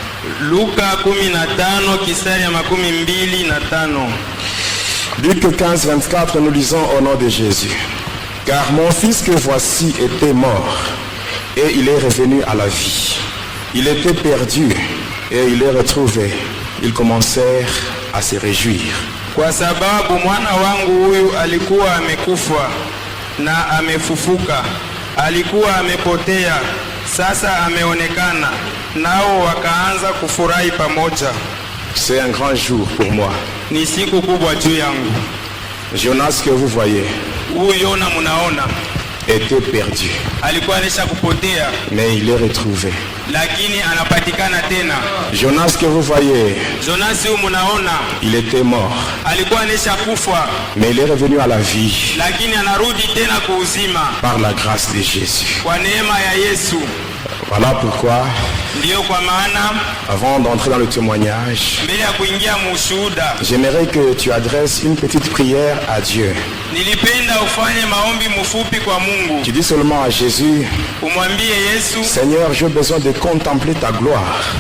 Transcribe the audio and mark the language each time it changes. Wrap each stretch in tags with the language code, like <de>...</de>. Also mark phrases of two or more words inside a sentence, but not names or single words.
<fr>Luc 15, 24, nous lisons au nom de Jésus. Car mon fils que voici était mort, et il est revenu à la vie. Il était perdu, et il est retrouvé. Ils commencèrent à se réjouir.</fr> <sw>Kwa sababu mwana wangu huyu alikuwa amekufa na amefufuka. Alikuwa amepotea, sasa ameonekana. Nao wakaanza kufurahi pamoja.</sw> <fr>C'est un grand jour pour moi.</fr> <sw>Ni siku kubwa juu yangu.</sw> <fr>Jonas que vous voyez</fr> <sw>Yona munaona</sw> <fr>était perdu.</fr> <sw>Alikuwa anesha kupotea,</sw> <fr>mais il est retrouvé.</fr> <sw>Lakini anapatikana tena.</sw> <fr>Jonas que vous voyez,</fr> <sw>Jonas huyu munaona,</sw> <fr>il était mort.</fr> <sw>Alikuwa anesha kufa,</sw> <fr>mais il est revenu à la vie.</fr> <sw>Lakini anarudi tena kuuzima.</sw> <fr>Par la grâce de Jésus.</fr> <sw>Kwa neema ya Yesu.</sw> <fr>Voilà pourquoi, avant d'entrer dans le témoignage, j'aimerais que tu adresses une petite prière à Dieu. Tu dis seulement à Jésus, Seigneur, j'ai besoin de contempler ta gloire.</fr>